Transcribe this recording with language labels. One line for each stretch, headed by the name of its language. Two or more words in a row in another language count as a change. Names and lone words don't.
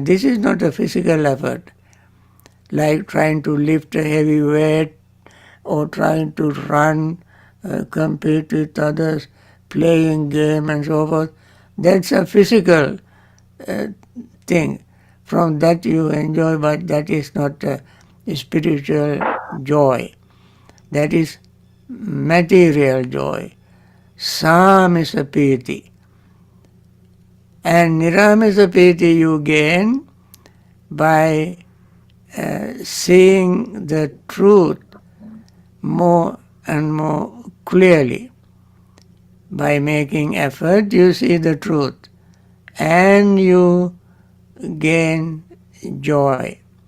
English: This is not a physical effort, like trying to lift a heavy weight or trying to run, compete with others, playing game and so forth. That's a physical thing. From that you enjoy, but that is not a spiritual joy. That is material joy.
Pali: Samisa piti.
English: And
Pali: niramisa piti
English: you gain by seeing the truth more and more clearly. By making effort, you see the truth and you gain joy.